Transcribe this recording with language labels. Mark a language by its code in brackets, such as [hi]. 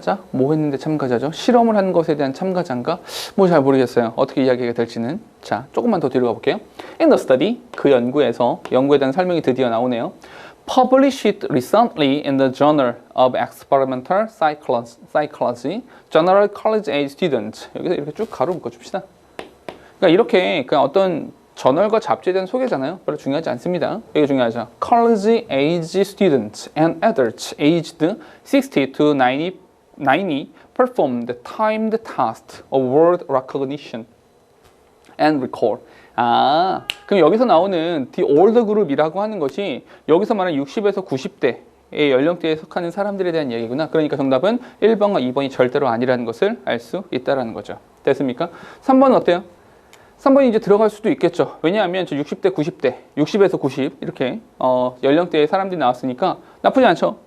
[ko] 뭐 했는데 참가자죠? 실험을 한 것에 대한 참가자인가? 뭐 잘 모르겠어요. 어떻게 이야기가 될지는. 자, 조금만 더 뒤로 가볼게요. [en] In the study, [ko] 그 연구에서, 연구에 대한 설명이 드디어 나오네요. [en] Published recently in the Journal of Experimental Psychology, General College Age Students. [ko] 여기서 이렇게 쭉 가로 묶어줍시다. 그러니까 이렇게 그냥 어떤 저널과 잡지에 대한 소개잖아요. 별로 중요하지 않습니다. 이게 중요하죠. [en] College age students and adults aged 60 to 90 performed timed tasks of word recognition and recall. [ko] 그럼 여기서 나오는 [en] the old group [ko] 이라고 하는 것이 여기서 말하는 60에서 90대의 연령대에 속하는 사람들에 대한 얘기구나. 그러니까 정답은 1번과 2번이 절대로 아니라는 것을 알 수 있다는 거죠. 됐습니까? 3번은 어때요? 3번이 이제 들어갈 수도 있겠죠. 왜냐하면 저 60대, 90대, 60에서 90 이렇게 연령대의 사람들이 나왔으니까 나쁘지 않죠.